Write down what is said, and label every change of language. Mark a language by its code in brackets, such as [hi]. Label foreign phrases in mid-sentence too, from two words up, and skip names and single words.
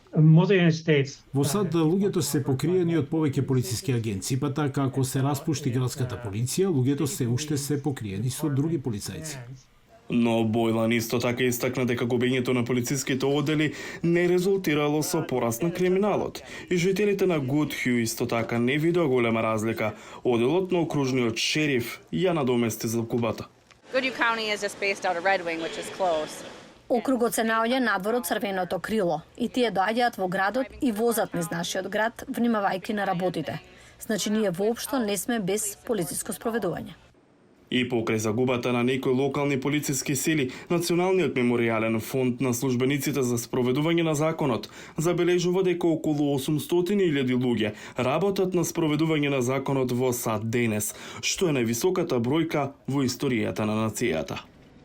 [mk] Во САД луѓето се покриени од повеќе полициски агенции, па така ако се распушти градската полиција, луѓето се уште се покриени со други полицајци. Но Бойлан исто така истакна дека губењето на полициските одели не резултирало со пораст на криминалот. И жителите на Гудхју исто така не видоа голема разлика. Оделот на окружниот шериф ја надомести загубата. [en] Goodhue County is just based out of Red Wing, which is close. [mk] Округот се наоѓа надвор од Црвеното крило и тие доаѓаат во градот и возат низ нашиот град, внимавајќи на работите. Значи ние воопшто не сме без полициско спроведување. И покрај загубата на некои локални полициски сили, Националниот меморијален фонд на службениците за спроведување на законот забележува дека околу 800.000 луѓе работат на спроведување на законот во САД денес, што е највисоката бројка во историјата на нацијата.